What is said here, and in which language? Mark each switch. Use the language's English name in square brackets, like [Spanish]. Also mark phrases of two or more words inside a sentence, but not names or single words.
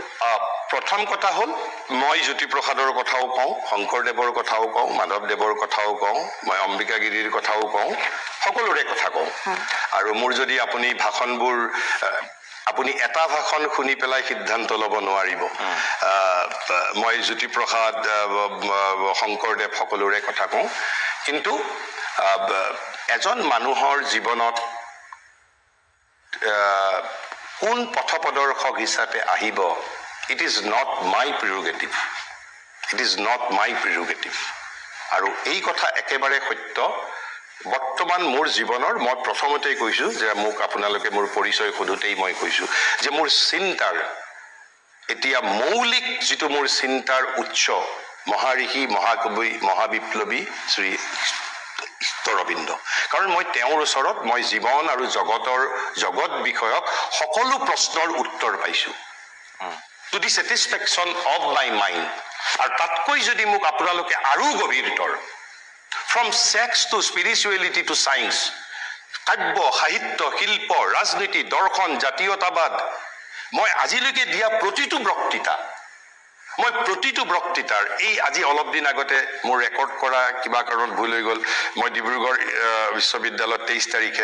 [Assamese] প্ৰথম কথা হ'ল মই জ্যোতিপ্ৰসাদৰ কথাও কওঁ শংকৰদেৱৰ কথাও কওঁ মাধৱদেৱৰ কথাও কওঁ মই অম্বিকাগিৰিৰ কথাও কওঁ সকলোৰে কথা কওঁ আৰু মোৰ যদি আপুনি ভাষণবোৰ আপুনি এটা ভাষণ শুনি পেলাই সিদ্ধান্ত ল'ব নোৱাৰিব মই জ্যোতিপ্ৰসাদ শংকৰদেৱ সকলোৰে কথা কওঁ কিন্তু এজন মানুহৰ জীৱনত কোন পথপ্ৰদৰ্শক হিচাপে আহিব [English] it is not my prerogative [Assamese] আৰু এই কথা একেবাৰে সত্য বৰ্তমান মোৰ জীৱনৰ মই প্ৰথমতেই কৈছো যে মোক আপোনালোকে মোৰ পৰিচয় সোধোতেই মই কৈছো যে মোৰ চিন্তাৰ এতিয়া মৌলিক যিটো মোৰ চিন্তাৰ উৎস মহাঋষি মহাকবি মহাবিপ্লৱী শ্ৰী অৰবিন্দ কাৰণ মই তেওঁৰ ওচৰত মই জীৱন আৰু জগত বিষয়ক সকলো প্ৰশ্নৰ উত্তৰ পাইছো [English] to the satisfaction of my mind [Assamese] আৰু তাতকৈ যদি মোক আপোনালোকে আৰু গভীৰতৰ [English] from sex to spirituality to science [Assamese] কাব্য সাহিত্য শিল্প ৰাজনীতি দৰ্শন জাতীয়তাবাদ মই আজিলৈকে দিয়া প্ৰতিটো বক্তৃতাৰ এই আজি অলপ দিন আগতে মোৰ ৰেকৰ্ড কৰা কিবা কাৰণত ভুল হৈ গ'ল মই ডিব্ৰুগড় বিশ্ববিদ্যালয়ত 23 তাৰিখে